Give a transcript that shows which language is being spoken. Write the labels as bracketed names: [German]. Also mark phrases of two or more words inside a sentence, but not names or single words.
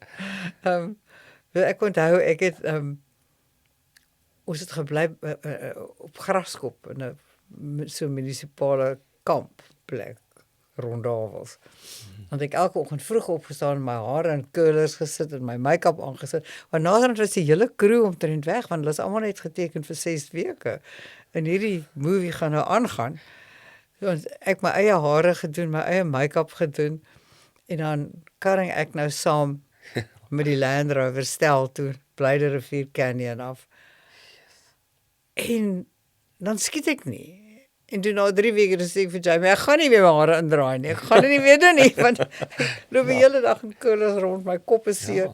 [Afrikaans] Ek onthou ek het ons het gebly op Graskop in 'n so munisipale kampplek rond Davos. Want ek elke oggend vroeg opgestaan en my hare in curlers gesit en my make-up aangesit. Want naderhand was die hele crew omtrent weg want hulle is almal net geteken vir 6 weke. En hierdie movie gaan nou aangaan. Want ek my eie hare gedoen, my eie make-up gedoen en dan karring ek nou saam met die Land Rover stel toe Blyderrivier Canyon af. En dan skiet ek nie. En toe na 3 weke sê ek vir Jamie, ek gaan nie meer my hare indraai nie. Ek gaan dit nie weer doen nie, want ek loop die hele dag in curlers rond, my kop is seer.